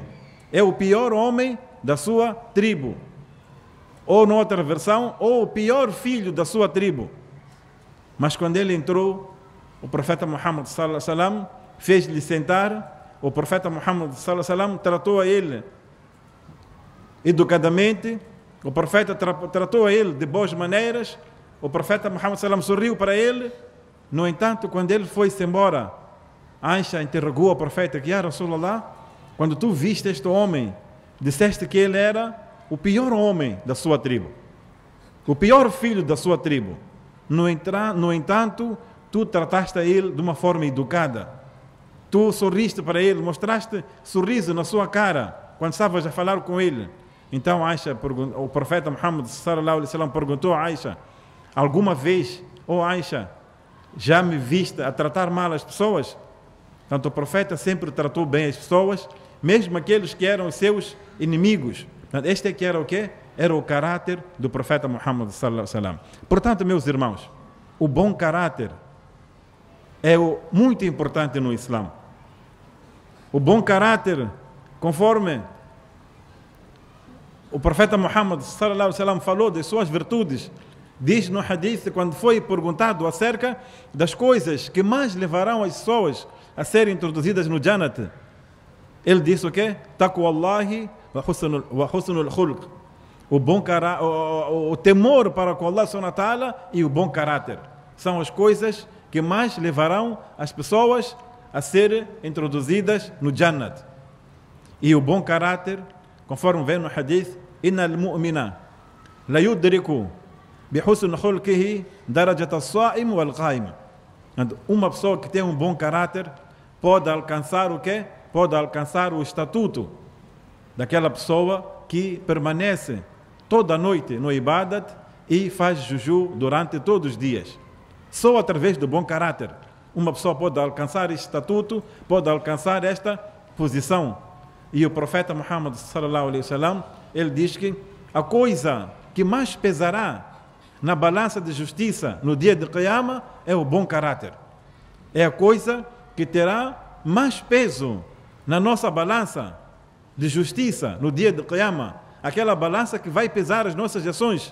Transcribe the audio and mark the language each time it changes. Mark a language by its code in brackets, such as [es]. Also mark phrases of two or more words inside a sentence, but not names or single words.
[pt] É o pior homem da sua tribo. Ou, noutra versão, ou o pior filho da sua tribo. Mas quando ele entrou, o profeta Muhammad [ar] صلى الله عليه وسلم [pt] fez-lhe sentar. O profeta Muhammad [ar] صلى الله عليه وسلم [pt] tratou a ele educadamente. O profeta tratou a ele de boas maneiras. O profeta Muhammad [ar] صلى الله عليه وسلم [pt] sorriu para ele. No entanto, quando ele foi-se embora, Aisha interrogou o profeta: que, Rasulullah, quando tu viste este homem, disseste que ele era o pior homem da sua tribo, o pior filho da sua tribo. No entanto, tu trataste a ele de uma forma educada. Tu sorriste para ele, mostraste sorriso na sua cara quando estavas a falar com ele. Então o profeta Muhammad [ar] صلى الله عليه وسلم [pt] perguntou a Aisha: alguma vez, Aisha, já me viste a tratar mal as pessoas? Portanto, o profeta sempre tratou bem as pessoas, mesmo aqueles que eram seus inimigos. Portanto, este aqui era o quê? Era o caráter do profeta Muhammad [ar] صلى الله عليه وسلم. [pt] Portanto, meus irmãos, o bom caráter é muito importante no Islã. O bom caráter, conforme o profeta Muhammad [ar] صلى الله عليه وسلم [pt] falou de suas virtudes, diz no hadith, quando foi perguntado acerca das coisas que mais levarão as pessoas a serem introduzidas no Jannat, ele disse o quê? [ar] تقوى الله وحسن الخلق. [pt] O temor para com Allah [ar] سبحانه وتعالى [pt] e o bom caráter são as coisas que mais levarão as pessoas a serem introduzidas no Jannat. E o bom caráter, conforme vem no hadith, [ar] إن المؤمن ليدرك بحسن خلقه درجة الصائم القائم. [pt] Uma pessoa que tem um bom caráter pode alcançar o quê? Pode alcançar o estatuto daquela pessoa que permanece toda a noite no ibadat e faz juju durante todos os dias. Só através do bom caráter uma pessoa pode alcançar este estatuto, pode alcançar esta posição. E o profeta Muhammad [ar] صلى الله عليه وسلم, [pt] ele diz que a coisa que mais pesará na balança de justiça no dia de Qiyamah é o bom caráter. É a coisa que terá mais peso na nossa balança de justiça no dia de Qiyamah, aquela balança que vai pesar as nossas ações.